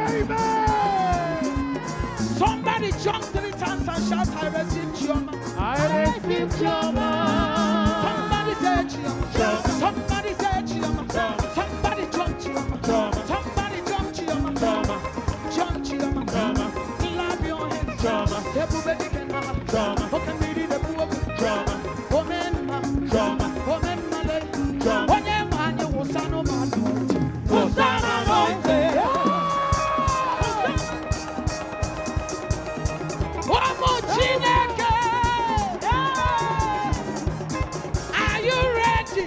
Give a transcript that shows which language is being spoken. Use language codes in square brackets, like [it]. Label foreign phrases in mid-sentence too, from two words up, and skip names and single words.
[en] Amen. Somebody jump 3 times and shout, I receive Chioma. I receive Chioma. Somebody say Chioma. Somebody say Chioma. Somebody jump Chioma. Somebody jump Chioma. Jump Chioma. Clap your hands. Everybody can have. Okay, maybe the poor. Amen. Amen. When you man, you will stand on my Are you ready?